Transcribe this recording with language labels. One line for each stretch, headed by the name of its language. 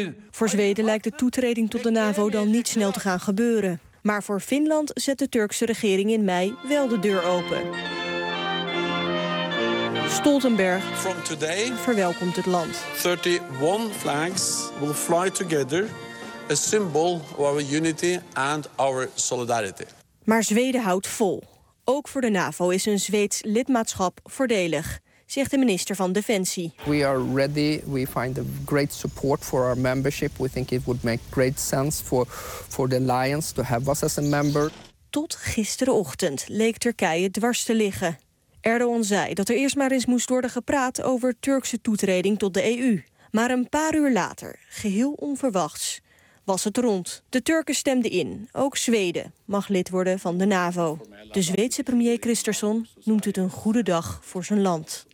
Dutch: Voor Zweden lijkt de toetreding tot de NAVO dan niet snel te gaan gebeuren. Maar voor Finland zet de Turkse regering in mei wel de deur open. Stoltenberg verwelkomt het land.
English: 31 flags will fly together, a symbol of our unity and our solidarity.
Dutch: Maar Zweden houdt vol. Ook voor de NAVO is een Zweeds lidmaatschap voordelig, zegt de minister van Defensie.
English: We are ready. We find a great support for our membership. We think it would make great sense for the alliance to have us as a member.
Dutch: Tot gisterenochtend leek Turkije dwars te liggen. Erdogan zei dat er eerst maar eens moest worden gepraat over Turkse toetreding tot de EU. Maar een paar uur later, geheel onverwachts, was het rond. De Turken stemden in. Ook Zweden mag lid worden van de NAVO. De Zweedse premier Kristersson noemt het een goede dag voor zijn land.